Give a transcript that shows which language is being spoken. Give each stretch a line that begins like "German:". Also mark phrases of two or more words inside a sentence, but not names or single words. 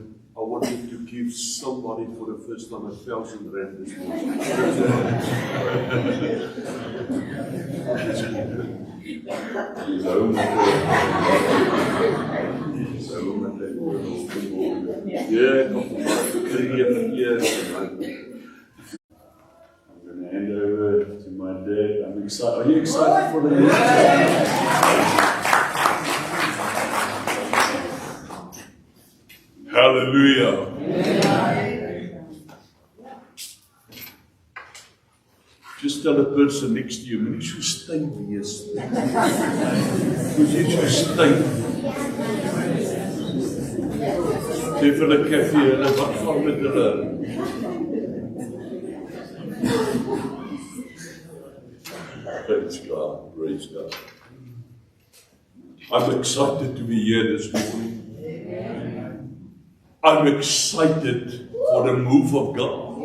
English: I wanted to give somebody for the first time 1,000 rand this morning. He's home Yeah,
Afrikaans: kom maar.
English: 3 years. I'm going to hand over to my dad. I'm excited. Are you excited for the next? Hallelujah. Just tell the person next to you,
Afrikaans: moenie so styf wees. Moenie so styf. Sê vir hulle koffie, hulle wat van met hulle.
English: Praise God, praise God. I'm excited to be here this morning. I'm excited for the move of God.